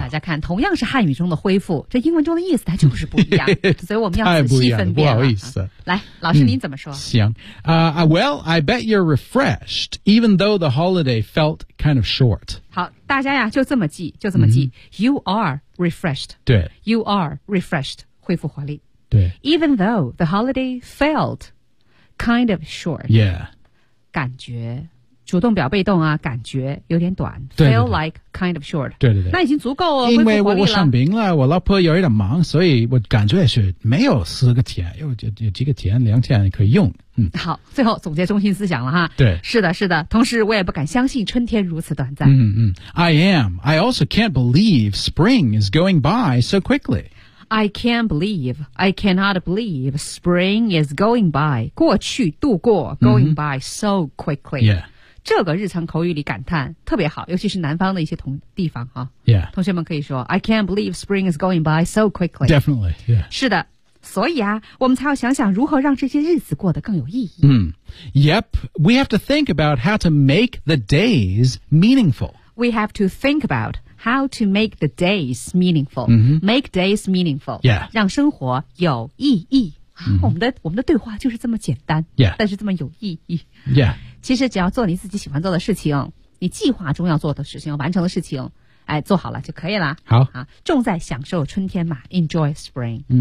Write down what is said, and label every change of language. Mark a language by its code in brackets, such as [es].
[zh] 大家看，同样是汉语中的恢复，这英文中的意思它就是不一样，所以我们要仔细分辨。太不一样了，不好意思。来，老师您。怎么说？ [en] 行，Well, I bet you're refreshed, even though the holiday felt kind of short. [zh] 好，大家呀，就这么记，就这么记。 [en] You are refreshed. [zh] 对 [en] ，You are refreshed. [zh] 恢复活力。对 [en] ，Even though the holiday felt kind of short. Yeah. [zh] 感觉主动表被动啊，感觉有点短。对对对 [en] Feel like kind of short. [zh] 对对对。那已经足够了，因为我生病了，我老婆有一点忙，所以我感觉是没有4天，有几个天，2天可以用。好，最后总结中心思想了哈。对。是的，是的。同时，我也不敢相信春天如此短暂。 [en] I am. I also can't believe spring is going by so quickly. I cannot believe spring is going by. [zh] 过去度过 [en] going by so quickly. Yeah. [zh] 这个日常口语里感叹特别好，尤其是南方的一些地方哈。 [en] Yeah. [zh] 同学们可以说 [en] I can't believe spring is going by so quickly. Definitely, yeah. [zh] 是的，所以啊，我们才要想想如何让这些日子过得更有意义。 [en] Yep, we have to think about how to make the days meaningful. We have to think about how to make the days meaningful. Make days meaningful. Yeah. [zh] 让生活有意义。我们的对话就是这么简单。 [en] Yeah. [zh] 但是这么有意义。 [en] Yeah. [zh] 其实只要做你自己喜欢做的事情，你计划中要做的事情，完成的事情，哎，做好了就可以了。好啊，重在享受春天嘛 ， [en] Enjoy spring。